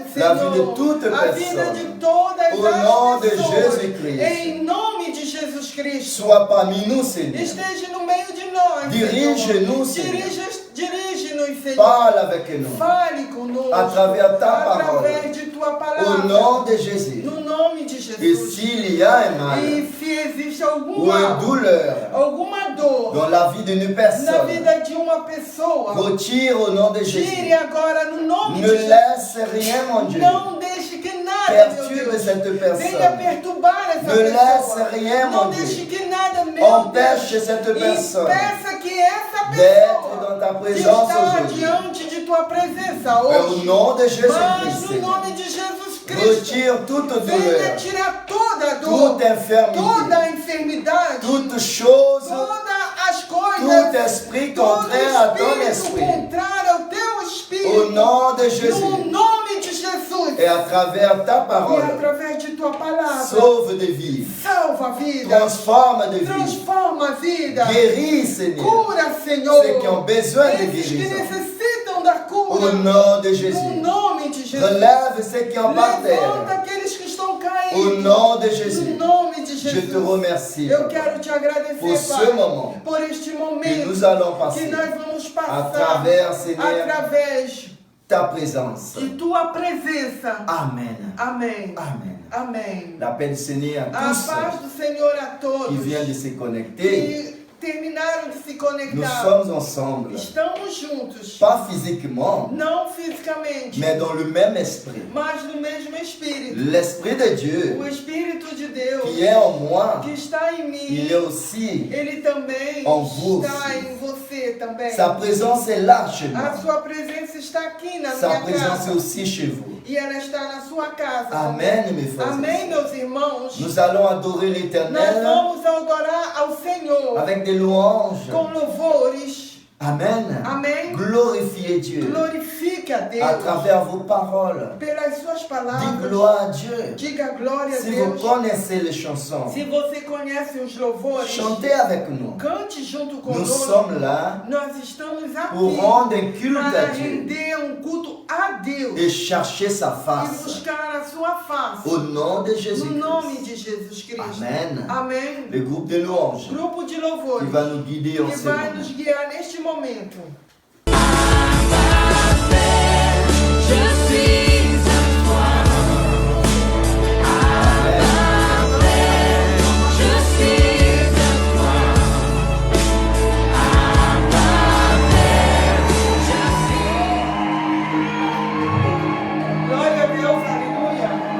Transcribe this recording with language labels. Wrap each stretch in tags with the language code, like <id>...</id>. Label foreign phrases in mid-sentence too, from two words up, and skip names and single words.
<fr>la</fr> <pt>Senhor,</pt> <fr>vie de toute</fr> <pt>a vida</pt> <fr>personne.</fr> <pt>de todas</pt> <fr>Au nom</fr> <pt>as</pt> <fr>de</fr> <pt>pessoas,</pt> <fr>Jésus-Christ.</fr> <pt>em nome de Jesus Cristo.</pt> <fr>Sois parmi nous, Seigneur.</fr> <pt>Esteja no meio de nós, Dirige-nos, Senhor. Senhor. Dirige-nos, Senhor.</pt> <fr>Parle avec nous.</fr> <pt>Fale conosco</pt> <fr>À travers ta parole.</fr> <pt>através de tua</pt> <fr>Au</fr> <pt>palavra.</pt> <fr>nom de Jésus.</fr> <pt>No nome de</pt> <fr>Et</fr> <pt>Jesus.</pt> <fr>s'il y a un mal</fr> <pt>E se existe</pt> <fr>ou</fr> <pt>algum</pt> <fr>une</fr> <pt>mal,</pt> <fr>douleur</fr> <pt>alguma dor</pt> <fr>dans la vie d'une</fr> <pt>na</pt> <fr>personne,</fr> <pt>vida de uma pessoa,</pt> <fr>retire au nom de</fr> <pt>tire</pt> <fr>Jésus.</fr> <pt>agora no nome</pt> <fr>Ne</fr> <pt>de Jesus.</pt> <fr>laisse rien, mon Dieu,</fr> <pt>Não deixe que nada, meu</pt> <fr>perturbe</fr> <pt>Deus,</pt> <fr>cette</fr> <pt>venha</pt> <fr>personne.</fr> <pt>perturbar essa</pt> <fr>Ne laisse</fr> <pt>pessoa.</pt> <fr>rien,</fr> <pt>Não</pt> <fr>mon</fr> <pt>deixe</pt> <fr>Dieu,</fr> <pt>que nada, meu</pt> <fr>empêche</fr> <pt>Deus,</pt> <fr>cette personne</fr> <pt>impeça que essa</pt> <fr>d'être</fr> <pt>pessoa</pt> <fr>dans ta</fr> <pt>de</pt> <fr>présence</fr> <pt>estar</pt> <fr>aujourd'hui.</fr> <pt>diante de tua presença</pt> <fr>Et au</fr> <pt>hoje.</pt> <fr>nom de</fr> <pt>Mas</pt> <fr>Jésus-Christ,</fr> <pt>no</pt> <fr>Seigneur,</fr> <pt>nome de Jesus Cristo,</pt> <fr>retire toute</fr> <pt>venha</pt> <fr>douleur,</fr> <pt>tirar toda a dor,</pt> <fr>toute infirmité,</fr> <pt>toda a enfermidade,</pt> <fr>toute chose,</fr> <pt>todas as</pt> <fr>tout</fr> <pt>coisas,</pt> <fr>esprit</fr> <pt>todo</pt> <fr>contraire à ton</fr> <pt>espírito</pt> <fr>esprit.</fr> <pt>contrário ao teu</pt> <fr>Au</fr> <pt>espírito,</pt> <fr>nom de</fr> <pt>no</pt> <fr>Jésus.</fr> <pt>nome de Jesus,</pt> <fr>Et à travers ta</fr> <pt>e</pt> <fr>parole,</fr> <pt>através de tua palavra,</pt> <fr>sauve des vies,</fr> <pt>salva a vida,</pt> <fr>transforme des vies,</fr> <pt>transforma a vida,</pt> <fr>guéris, Seigneur,</fr> <pt>cura, Senhor,</pt> <fr>ceux qui ont besoin de</fr> <pt>esses que</pt> <fr>guérison.</fr> <pt>necessitam da</pt> <fr>Au</fr> <pt>cura,</pt> <fr>nom de</fr> <pt>no</pt> <fr>Jésus,</fr> <pt>nome de Jesus,</pt> <fr>relève ceux qui ont par</fr> <pt>levanta</pt> <fr>terre.</fr> <pt>aqueles que estão</pt> <fr>Au</fr> <pt>caídos,</pt> <fr>nom de</fr> <pt>no</pt> <fr>Jésus,</fr> <pt>nome de</pt> <fr>je</fr> <pt>Jesus.</pt> <fr>te remercie</fr> <pt>Eu quero te agradecer,</pt> <fr>pour ce</fr> <pt>Pai,</pt> <fr>moment</fr> <pt>por este</pt> <fr>que</fr> <pt>momento</pt> <fr>nous allons</fr> <pt>que</pt> <fr>passer</fr> <pt>nós vamos</pt> <fr>à</fr> <pt>passar</pt> <fr>travers, Seigneur,</fr> <pt>através</pt> <fr>ta présence.</fr> <pt>de tua presença.</pt> <fr>Amen.</fr> <pt>Amém.</pt> <fr>Amen.</fr> <pt>Amém.</pt> <fr>La paix du Seigneur à</fr> <pt>A</pt> <fr>tous</fr> <pt>paz do Senhor a</pt> <fr>qui</fr> <pt>todos</pt> <fr>viennent de se connecter.</fr> <pt>que terminaram de se</pt> <fr>Nous</fr> <pt>conectar.</pt> <fr>sommes ensemble,</fr> <pt>Estamos juntos,</pt> <fr>pas physiquement,</fr> <pt>não fisicamente,</pt> <fr>mais dans le même esprit.</fr> <pt>mas no mesmo Espírito.</pt> <fr>L'Esprit de Dieu</fr> <pt>O Espírito de Deus</pt> <fr>qui est en moi,</fr> <pt>que está em</pt> <fr>il</fr> <pt>mim,</pt> <fr>est aussi</fr> <pt>ele também</pt> <fr>en vous</fr> <pt>está</pt> <fr>aussi.</fr> <pt>em você também.</pt> <fr>Sa présence est là chez</fr> <pt>A</pt> <fr>nous.</fr> <pt>sua presença está aqui na</pt> <fr>Sa</fr> <pt>minha</pt> <fr>présence est</fr> <pt>casa</pt> <fr>aussi chez vous.</fr> <pt>e ela está na sua casa.</pt> <fr>Amen, mes frères. et</fr> <pt>Amém,</pt> <fr>sœurs.</fr> <pt>meus irmãos.</pt> <fr>Nous allons adorer</fr> <pt>Nós</pt> <fr>l'Éternel</fr> <pt>vamos adorar ao Senhor</pt> <fr>avec des louanges,</fr> <pt>com louvores,</pt> <fr>Amen.</fr> <pt>Amém.</pt> <fr>Glorifiez Dieu</fr> <pt>Glorifique a</pt> <fr>à</fr> <pt>Deus</pt> <fr>travers vos paroles.</fr> <pt>pelas suas</pt> <fr>Dites</fr> <pt>palavras.</pt> <fr>gloire à Dieu.</fr> <pt>Diga glória a</pt> <fr>Si vous</fr> <pt>Deus.</pt> <fr>connaissez les chansons,</fr> <pt>Se você conhece os louvores,</pt> <fr>chantez avec nous.</fr> <pt>cante junto</pt> <fr>Nous</fr> <pt>conosco.</pt> <fr>sommes là</fr> <pt>Nós estamos</pt> <fr>pour</fr> <pt>aqui</pt> <fr>rendre un culte à</fr> <pt>para</pt> <fr>Dieu</fr> <pt>render culto a Deus</pt> <fr>et chercher sa</fr> <pt>e</pt> <fr>face.</fr> <pt>buscar a sua face.</pt> <fr>Au nom de</fr> <pt>No nome</pt> <fr>Jésus-Christ.</fr> <pt>de Jesus Cristo.</pt> <fr>Amen.</fr> <pt>Amém.</pt> <fr>Le groupe de louanges</fr> <pt>Grupo de</pt> <fr>qui</fr> <pt>louvores</pt> <fr>va nous guider en</fr> <pt>que</pt> <fr>ce</fr> <pt>vai</pt> <fr>moment.</fr> <pt>nos guiar neste momento.</pt> <fr>Je suis à toi, je suis à toi,</fr> <pt>Glória a Deus, aleluia.</pt>